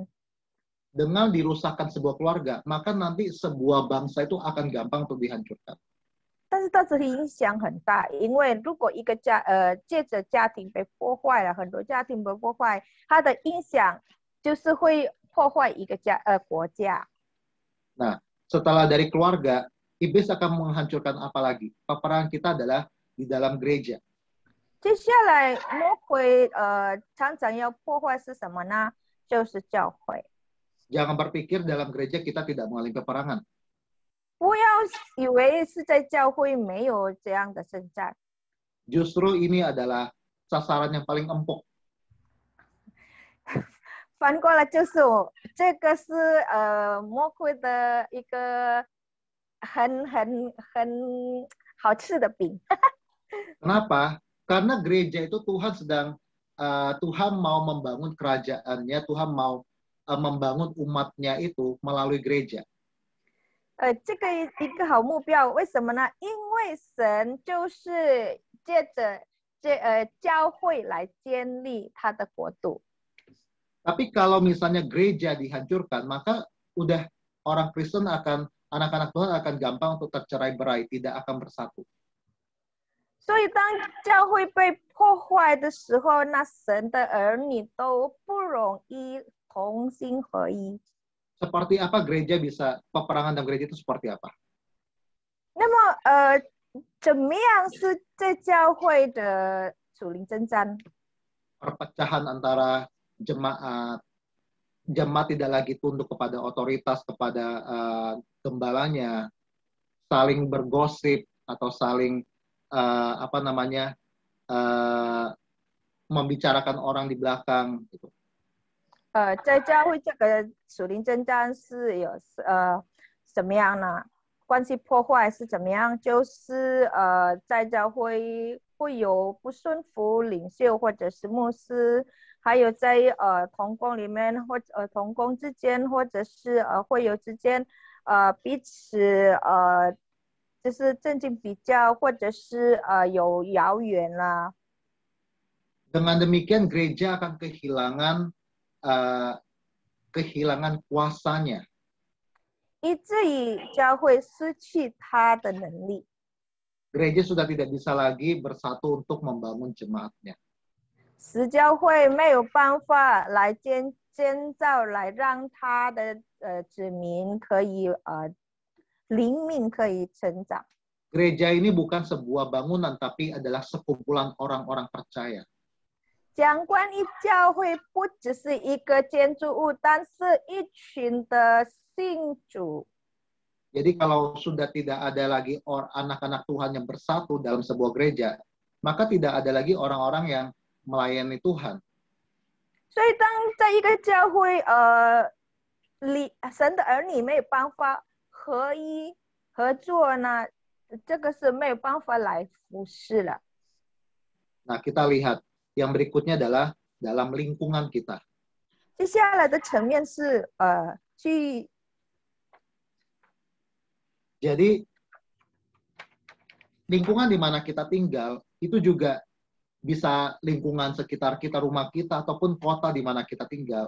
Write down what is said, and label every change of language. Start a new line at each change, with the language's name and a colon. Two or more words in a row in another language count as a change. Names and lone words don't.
Indonesian: Dengan dirusakkan sebuah keluarga, maka nanti sebuah bangsa itu akan gampang untuk dihancurkan.
Chinese: 但是它这影响很大，因为如果一个借着家庭被破坏了，很多家庭被破坏，它的影响就是会破坏一个国家。
Indonesian: Nah, setelah dari keluarga, iblis akan menghancurkan apa lagi? Peperangan kita adalah di dalam gereja.
Chinese: 接下来魔鬼常常要破坏是什么呢？就是教会。
Indonesian: Jangan berpikir dalam gereja kita tidak mengalami peperangan.
Chinese: 不要以为是在教会没有这样的征战。
Indonesian: Justru ini adalah sasaran yang paling empuk.
Chinese: 反过来就是这个是魔鬼的一个很好吃的饼。
Indonesian: Kenapa? Karena gereja itu Tuhan mau membangun kerajaannya, Tuhan mau membangun umatnya itu melalui gereja.
Chinese: 这个一个好目标，为什么呢？因为神就是借着教会来建立他的国度。
Indonesian: Tapi kalau misalnya gereja dihancurkan, maka udah orang Kristen anak-anak Tuhan akan gampang untuk tercerai-berai, tidak akan bersatu.
Chinese: 所以当教会被破坏的时候，那神的儿女都不容易同心合一。
Indonesian: Seperti apa gereja bisa, peperangan dalam gereja itu seperti apa?
Chinese: 那么怎么样是在教会的属灵征战？
Indonesian: Perpecahan antara jemaat tidak lagi tunduk kepada otoritas, kepada gembalanya, saling bergosip atau saling membicarakan orang di belakang gitu.
Chinese: 在教会这个属灵征战是有什么样呢？关系破坏是怎么样？就是在教会会有不顺服领袖或者是牧师，还有在同工里面或者同工之间，或者是会友之间彼此就是正经比较，或者是有遥远啦。
Indonesian: Dengan demikian gereja akan kehilangan kuasanya.
Chinese: 以至于教会失去它的能力。
Indonesian: Gereja sudah tidak bisa lagi bersatu untuk membangun jemaatnya.
Chinese: 使教会没有办法来建造，来让他的子民可以灵命可以成长。
Indonesian: Gereja ini bukan sebuah bangunan, tapi adalah sekumpulan orang-orang percaya.
Chinese: 讲关于教会，不只是一个建筑物，但是一群的信主。
Indonesian: Jadi kalau sudah tidak ada lagi anak-anak Tuhan yang bersatu dalam sebuah gereja, maka tidak ada lagi orang-orang yang melayani Tuhan.
Chinese: 所以当在一个教会，神的儿女没有办法合一合作呢，这个是没有办法来服侍了。
Indonesian: Nah, kita lihat yang berikutnya adalah dalam lingkungan kita.
Chinese: 接下来的层面是去
Indonesian: Jadi lingkungan di mana kita tinggal itu juga bisa lingkungan sekitar kita, rumah kita, ataupun kota di mana kita tinggal.